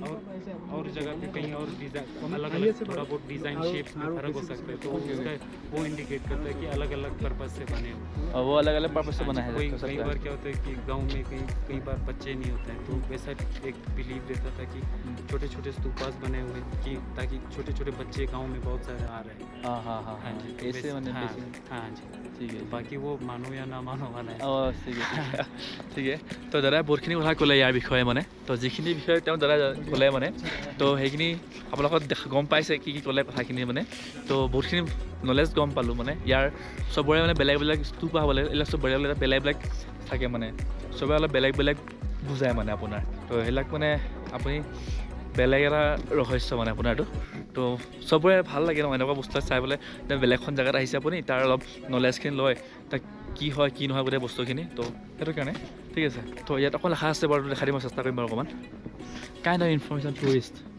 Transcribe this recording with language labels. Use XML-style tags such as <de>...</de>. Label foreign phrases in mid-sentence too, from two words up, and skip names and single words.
<hi>और जगह पे कहीं और डिज़ाइन अलग अलग थोड़ा बहुत डिज़ाइन शेप्स में फर्क हो सकता है, तो उसका वो इंडिकेट करता है कि अलग अलग पर्पज से बने हो। और वो अलग अलग पर्पस से बना है कोई तो कई सबका। बार क्या होता है कि गांव में कई बार बच्चे नहीं होते हैं, तो वैसा एक बिलीव रहता था कि छोटे छोटे स्तूपास बने हुए कि ताकि छोटे छोटे बच्चे गांव में बहुत सारे आ रहे हैं। हाँ हाँ हाँ हाँ हाँ, जी, तो ऐसे मैंने हाँ, बेसिक हाँ जी,</hi> <as>ঠিক আছে</as> <hi>बाकी वो मानो या ना मानो वाला है।</hi> <as>ঠিক আছে ঠিক আছে তো দাদাই বহুতখিনি কথা ক'লে ইয়াৰ বিষয়ে মানে তো যিখিনি বিষয়ে তেওঁ দাদাই ক'লে মানে তো সেইখিনি আপোনালোকক গম পাইছে কি কি ক'লে কথাখিনি মানে তো বহুতখিনি নলেজ গম পালোঁ মানে ইয়াৰ চবৰে মানে বেলেগ বেলেগ স্তূপা হ'ব লাগে, এইবিলাক চব বেলেগ বেলেগ বেলেগ থাকে মানে চবৰে অলপ বেলেগ বেলেগ বুজায় মানে আপোনাৰ তো সেইবিলাক মানে আপুনি বেলেগ এটা ৰহস্য মানে আপোনাৰটো তো চবৰে ভাল লাগে ন এনেকুৱা বস্তু চাই পেলাই বেলেগখন জেগাত আহিছে আপুনি তাৰ অলপ নলেজখিনি লয় তাক কি হয় কি নহয় গোটেই বস্তুখিনি তো সেইটো কাৰণে ঠিক আছে তো ইয়াত অকণ লেখা আছে বাৰু দেখাই দিব চেষ্টা কৰিম বাৰু অকণমান</as> <en>kind of information tourist</en>